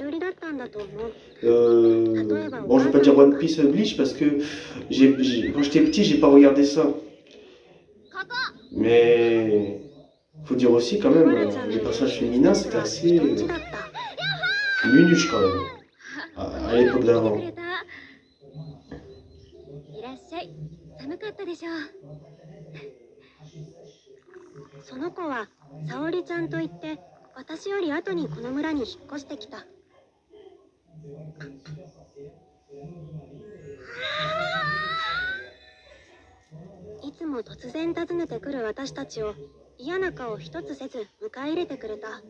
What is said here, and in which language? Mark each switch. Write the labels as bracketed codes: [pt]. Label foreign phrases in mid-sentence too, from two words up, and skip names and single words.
[fr] Bon je vais pas dire One Piece Bleach parce que quand j'étais petit j'ai pas regardé ça. Mais faut dire aussi quand même, les personnages féminins c'était assez nunuche quand même, à l'époque d'avant. [ja] 寒かったでしょう。その子は沙織ちゃんといって私より後にこの村に引っ越してきた。いつも突然訪ねてくる私たちを嫌な顔一つせず迎え入れてくれた。